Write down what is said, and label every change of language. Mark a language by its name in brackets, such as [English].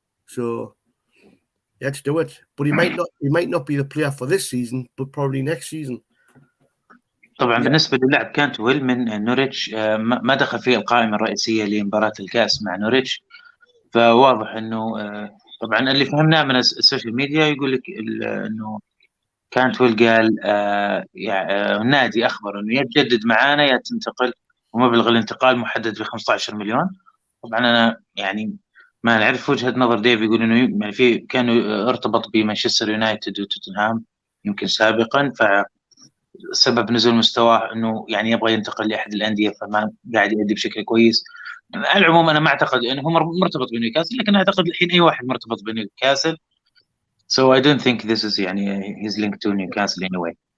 [English] So let's do it. But he might not be the player for this season, but probably next season. [Arabic] طبعا بالنسبه للاعب كانتويل من نوريتش ما دخل في القائمه الرئيسيه لمباراه الكاس مع نوريتش، فواضح انه طبعا اللي فهمناه من السوشيال ميديا يقول لك انه كانتويل قال النادي اخبر انه يتجدد معانا يا تنتقل، ومبلغ الانتقال محدد ب 15 مليون. طبعا انا يعني ما نعرف وجهه نظر ديف، يقول انه يعني في كانوا ارتبط بمانشستر يونايتد وتوتنهام يمكن سابقا، فسبب نزول مستواه انه يعني يبغى ينتقل لاحد الانديه فما قاعد يؤدي بشكل كويس. على العموم انا ما اعتقد انه هو مرتبط بنيوكاسل، لكن اعتقد الحين اي واحد مرتبط بنيوكاسل. [English] So I don't think this is يعني he's linked to Newcastle anyway.